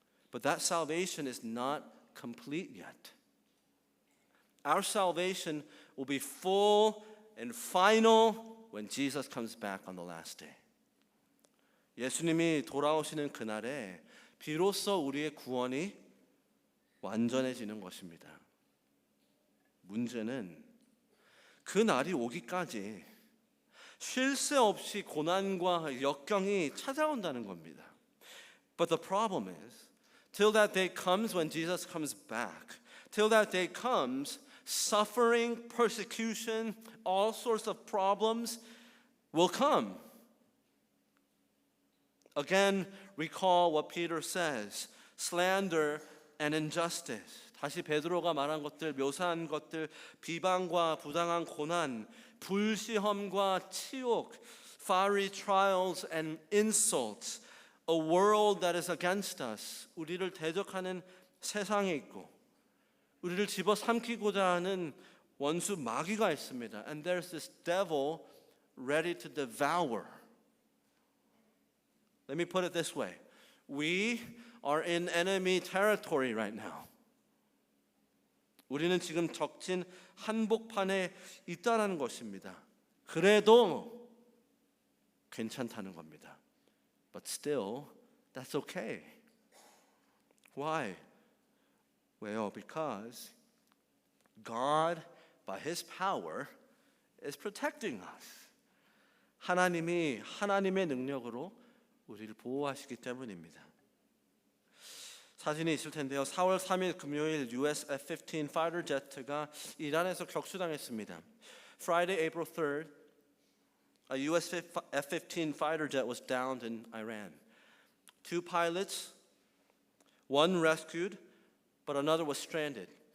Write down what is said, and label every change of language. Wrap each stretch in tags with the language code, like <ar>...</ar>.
<en>But that salvation is not complete yet. Our salvation will be full and final when Jesus comes back on the last day.</en> <ko>예수님이 돌아오시는 그날에 비로소 우리의 구원이 완전해지는 것입니다. 문제는 그 날이 오기까지 쉴 새 없이 고난과 역경이 찾아온다는 겁니다.</ko> <en>But the problem is, till that day comes when Jesus comes back, till that day comes, suffering, persecution, all sorts of problems will come. Again, recall what Peter says, slander and injustice.</en> <ko>다시 베드로가 말한 것들, 묘사한 것들, 비방과 부당한 고난, 불시험과 치욕,</ko> <en>fiery trials and insults, a world that is against us.</en> <ko>우리를 대적하는 세상이 있고, 우리를 집어삼키고자 하는 원수 마귀가 있습니다.</ko> <en>And there's this devil ready to devour. Let me put it this way. We are in enemy territory right now.</en> <ko>우리는 지금 적진 한복판에 있다는 것입니다. 그래도 괜찮다는 겁니다.</ko> <en>But still, that's okay. Why? Well, because God, by His power, is protecting us.</en> <ko>하나님이 하나님의 능력으로 우리를 보호하시기 때문입니다. 사진이 있을 텐데요. 4월 3일 금요일 US F-15 파이터 제트가 이란에서 격추당했습니다.</ko> <en>Friday, April 3rd, a US F-15 fighter jet was downed in Iran. 2 pilots, one rescued, but another was stranded.</en>